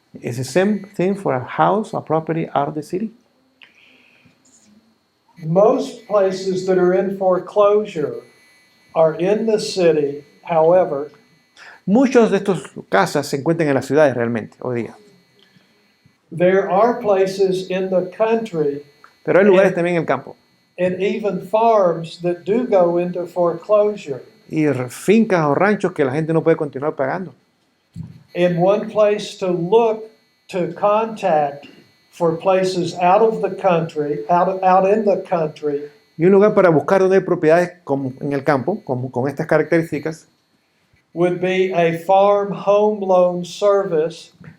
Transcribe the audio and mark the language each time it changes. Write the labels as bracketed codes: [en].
[en] Is the same thing for a house or property out of the city? Most places that are in foreclosure are in the city. However, [es] Muchos de estos casas se encuentran en las ciudades realmente hoy día. [en] there are places in the country [es] Pero hay lugares también en el campo. [en] and even farms that do go into foreclosure. [es] Y fincas o ranchos que la gente no puede continuar pagando. [en] And one place to look to contact for places out of the country, out in the country, [es] Y un lugar para buscar donde hay propiedades como en el campo, como con estas características, [en] would be a farm home loan service